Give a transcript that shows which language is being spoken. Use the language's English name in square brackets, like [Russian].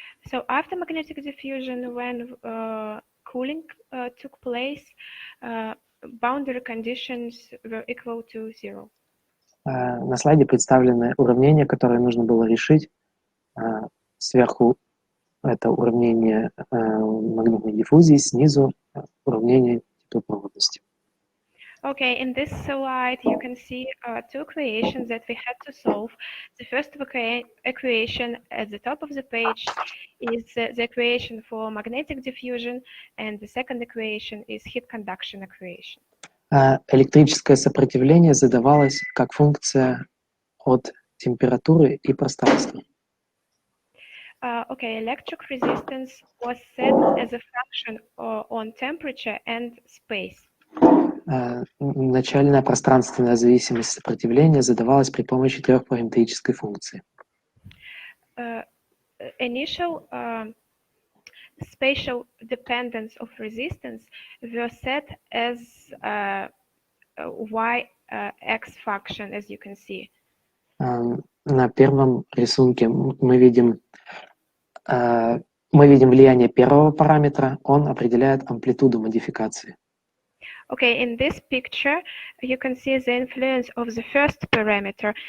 [English] So after magnetic diffusion, when cooling took place, boundary conditions were equal to zero. [Russian] На слайде представлены уравнения, которые нужно было решить. Сверху это уравнение магнитной диффузии, снизу уравнение теплопроводности. [English] Okay, in this slide you can see two equations that we had to solve. The first equation at the top of the page is the equation for magnetic diffusion, and the second equation is heat conduction equation. [Russian] Электрическое сопротивление задавалось как функция от температуры и пространства. [English] Okay, electric resistance was set as a function on temperature and space. [Russian] Начальная пространственная зависимость сопротивления задавалась при помощи трехпараметрической функции. [English] Initial spatial dependence of resistance were set as y-x function, as you can see. [Russian] На первом рисунке мы видим влияние первого параметра, он определяет амплитуду модификации. [English] Okay, in this picture, you can see the influence of the first parameter.